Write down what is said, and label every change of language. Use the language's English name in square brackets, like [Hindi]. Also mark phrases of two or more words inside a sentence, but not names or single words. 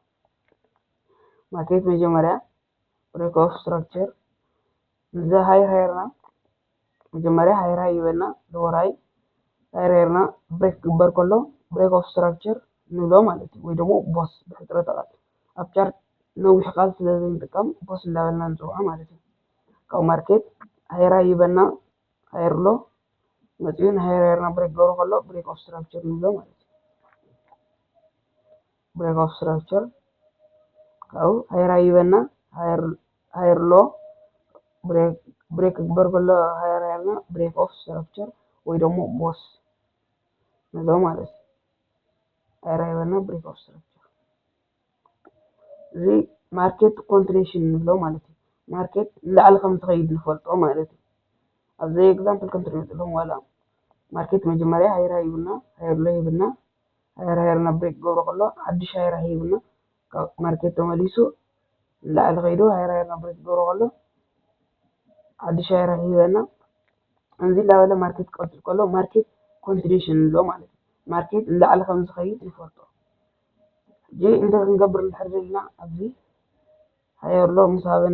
[Tigrinya] ማርኬት መጀመርያ [English] break of structure [Tigrinya] ንዛ ሃይርና መጀመርያ [English] higher high [Tigrinya] ይበልና [English] lower high [Tigrinya] ሃይርና ብሬክ ክግበር ከሎ [English] break of structure [Tigrinya] ንብሎ ማለት እዩ ወይ ደግሞ ቦስ ብሕፅረት ቃል ኣብ ቻርት ነዊሕ ቃል ስለዘይንጥቀም ቦስ እንዳበልና ንፅውዖ ማለት እዩ ካብ ማርኬት [English] higher high [Tigrinya] ይበልና [English] higher low [Tigrinya] መፅኡን ሃይርና ብሬክ ገብሮ ከሎ [English] break of structure [Tigrinya] ንብሎ ማለት እዩ [English] break of structure [Tigrinya] ካብኡ [English] higher high [Tigrinya] ይበልና [English] higher low [Tigrinya] ብሬክ ክግበር ከሎ ሃይርና [English] break of structure [Tigrinya] ወይ ደግሞ ቦስ ንብሎ ማለት እዩ [English] higher high [Tigrinya] ይበልና [English] break of structure [Tigrinya] እዚ [English] market continuation [Tigrinya] ንብሎ ማለት እዩ ማርኬት ላዕሊ ከም ትኸይድ ንፈልጦ ማለት እዩ ኣብዚ ኤግዛምፕል ከም ትሪኡ ዘለኹም ዋላ ማርኬት መጀመርያ [English] higher high [Tigrinya] ይብልና [English] higher low [Tigrinya] ይብልና ሃይርና ብሬክ ገብሮ ከሎ ሓድሽ [English] higher high [Tigrinya] ይብልና ማርኬት ተመሊሱ ላዕሊ ኸይዱ ሃይርና ብሬክ ገብሮ ከሎ ሓድሽ [English] higher high [Tigrinya] ይበልና እዚ እንዳበለ ማርኬት ክቐፅል ከሎ [English] market continuation [Tigrinya] ንብሎ ማለት እዩ ማርኬት ላዕሊ ከም ዝኸይድ ንፈልጦ ጂ እንታይ ክንገብር እንድሕር ዘለና ኣብዚ [English] higher low [Tigrinya] ምስ